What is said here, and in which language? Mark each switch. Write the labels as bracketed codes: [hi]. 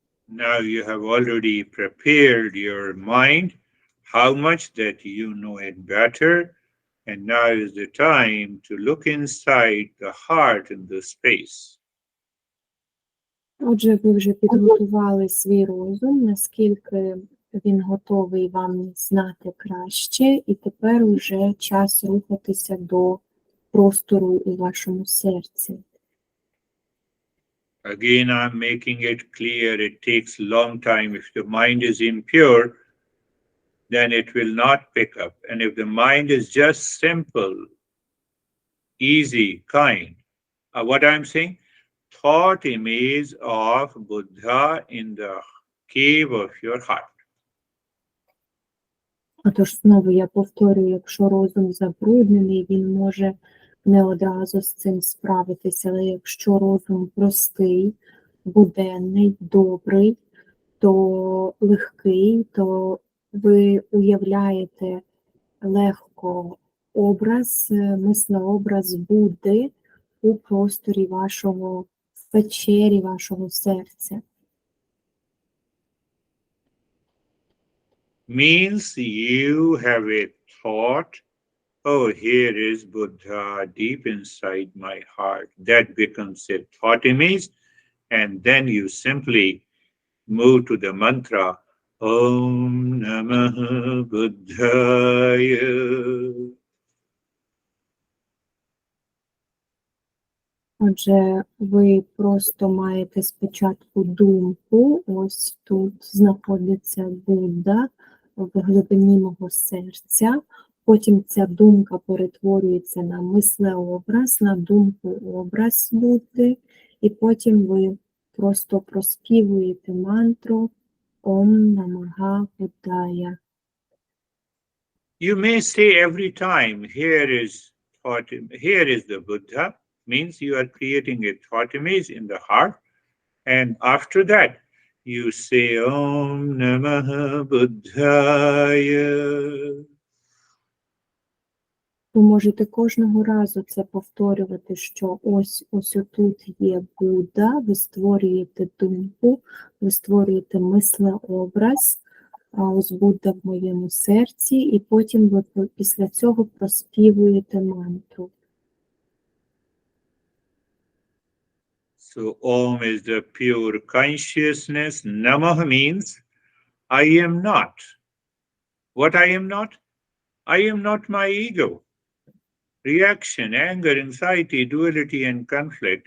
[en] Now you have already prepared your mind, how much that you know it better, and now is the time to look inside the heart in the space. [uk] Отже, ви вже підготували свій розум, наскільки він готовий вам знати краще, і тепер уже час рухатися до простору у вашому серці. [en] Again, I'm making it clear, it takes a long time. If the mind is impure, then it will not pick up. And if the mind is just simple, easy, kind, what I'm saying, thought image of Buddha in the cave of your heart. [uk] Отож, знову я повторюю, якщо розум забруднений, він може не одразу з цим справитися, але якщо розум простий, буденний, добрий, то легкий, то ви уявляєте легко образ, мислеобраз Будди у просторі вашого, в печері вашого серця. [en] Means you have a thought, oh, here is Buddha deep inside my heart. That becomes a thought image, and then you simply move to the mantra, Om Namah Buddhaya. [uk] Отже, ви просто маєте спочатку думку, ось тут знаходиться Будда в глибині мого серця, потім ця думка перетворюється на мислеобраз, на думку-образ Будди, і потім ви просто проспівуєте мантру Ом Намага Буддая. [en] You may say every time, here is the Buddha, means you are creating a thought image in the heart, and after that you say Om Namah Buddhaya. [uk] Ви можете кожного разу це повторювати, що ось отут є Будда, ви створюєте думку, ви створюєте мислеобраз, ось Будда в моєму серці, і потім ви після цього проспівуєте мантру. [en] So Om is the pure consciousness. Namah means I am not. What I am not? I am not my ego. reaction, anger, anxiety, duality, and conflict.